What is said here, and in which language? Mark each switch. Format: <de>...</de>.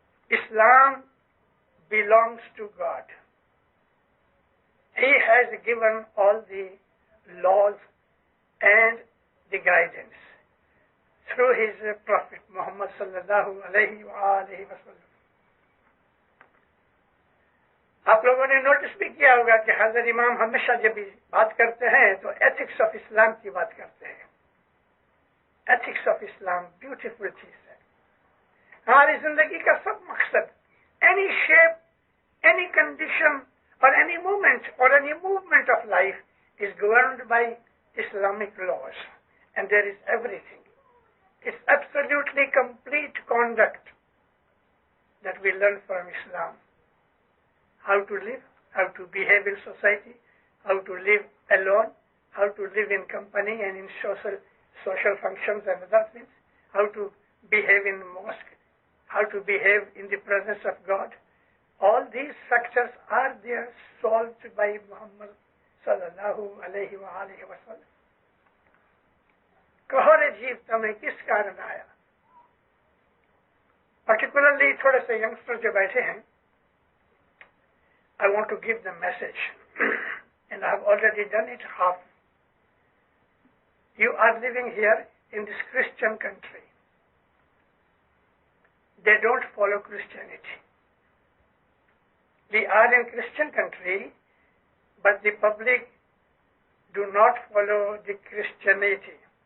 <en>Islam belongs to God. He has given all the laws and the guidance through his Prophet Muhammad sallallahu alayhi wa sallam.</en> <ur>آپ لوگوں نے notice بھی کیا ہوگا کہ حضرت امام ہمیشہ جب بات کرتے ہیں تو ایتھکس آف اسلام کی بات کرتے ہیں.</ur> <en>ethics of Islam beautiful</en> <ur>چیز ہے. ہماری زندگی کا سب مقصد،</ur> <en>Any shape, any condition اور any moment اور any movement of life is governed by Islamic laws, and there is everything. It's absolutely complete conduct that we learn from Islam. How to live, how to behave in society, how to live alone, how to live in company and in social functions and other things, how to behave in mosque, how to behave in the presence of God. All these factors are there solved by Muhammad sallallahu alayhi wa alihi wa sallam.</en> <ur>کہو رے جیو تمہیں کس کارن آیا.</ur> <en>particularly</en> <ur>تھوڑے سے youngster جو بیٹھے ہیں,</ur> <en>I want to give them message and I've already done it half. You are living here in this Christian country. They don't follow Christianity. We are in Christian country, but the public do not follow the Christianity.</en>